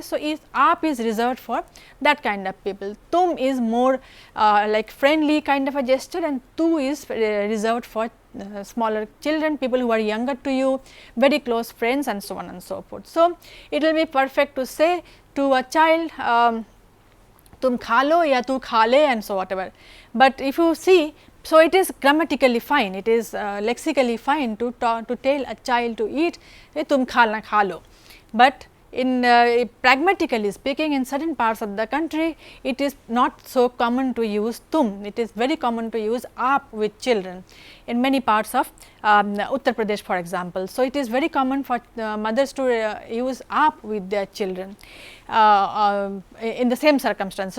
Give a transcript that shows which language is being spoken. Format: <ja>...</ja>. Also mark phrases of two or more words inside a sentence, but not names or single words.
<en>So, aap is reserved for that kind of people, tum is more like friendly kind of a gesture, and tu is reserved for smaller children, people who are younger to you, very close friends and so on and so forth. So, it will be perfect to say to a child</en> <hi>tum kha lo ya tu kha le</hi> <en>and so whatever, but if you see, so it is grammatically fine, it is lexically fine to tell a child to eat</en> <hi>tum kha lo,</hi> <en>but in pragmatically speaking, in certain parts of the country it is not so common to use tum, it is very common to use aap with children in many parts of Uttar Pradesh for example. So, it is very common for mothers to use aap with their children in the same circumstances.</en>